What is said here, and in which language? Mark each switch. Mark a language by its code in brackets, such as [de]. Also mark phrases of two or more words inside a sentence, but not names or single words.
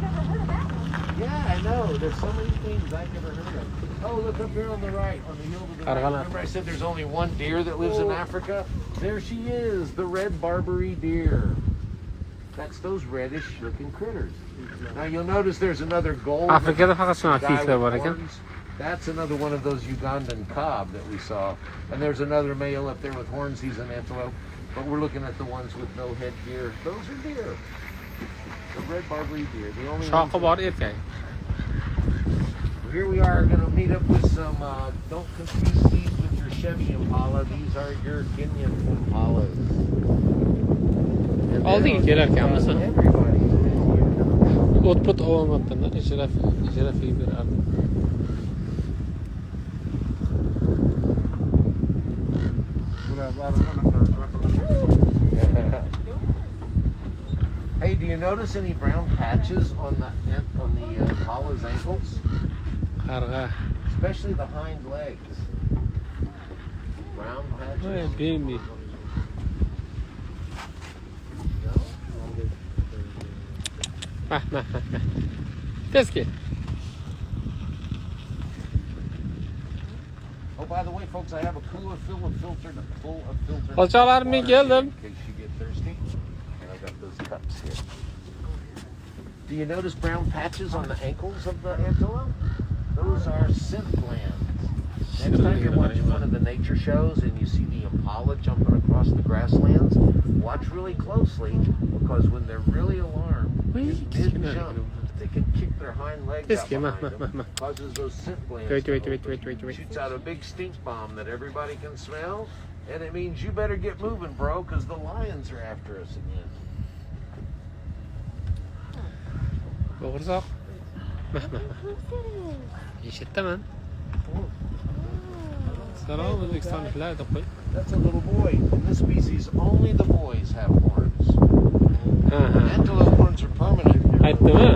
[en] Yeah, I know. There's so many things I've never heard of. Oh, look up here on the right, on the hill to the right. Remember I said there's only one deer that lives in Africa? There she is, the red Barbary deer. That's those reddish-looking critters. Now you'll notice there's another gold. [uz] Afrikada faqat shunaqa [en] guy [uz] kiyiklar bor [en] with [uz] ekan. [en] horns. That's another one of those Ugandan cob that we saw. And there's another male up there with horns. He's an antelope. But we're looking at the ones with no headgear. Those are deer. The red Barbary deer. The only ones [uz] Shoqi bor erkak. [en] Here we are going to meet up with some, don't confuse these with your Chevy Impala. These are your Kenyan Impalas. And [uz] Oldiga kelarkanmiz. [en] everybody. [uz] O't-put olmabdilar, ijarafiga berardim. [en] Hey, do you notice any brown patches on the Impala's ankles? [uz] Qarg'a. [en] Especially the hind legs. Brown patches. [uz] Bembi. Mah. Tez kel. [en] Oh, by the way, folks, I have a cooler full of filtered. [uz] Qo'chaqlar, men keldim. [en] In case you get thirsty. And I got those cups here. Do you notice brown patches on the ankles of the antelope? Those are scent glands. Next time you're watching one of the nature shows and you see the impala jumping across the grasslands, watch really closely because when they're really alarmed, mid-jump, they can kick their hind legs out behind them, causes those scent glands Wait. to open. Shoots out a big stink bomb that everybody can smell, and it means you better get moving, bro, because the lions are after us again. [uz] Bo'g'irsoq. Eshitdaman. Salom O'zbekistonliklar deb qo'y. [en] That's a little boy. In this species, only the boys have horns. Antelope horns are permanent. [uz] Aytdimi?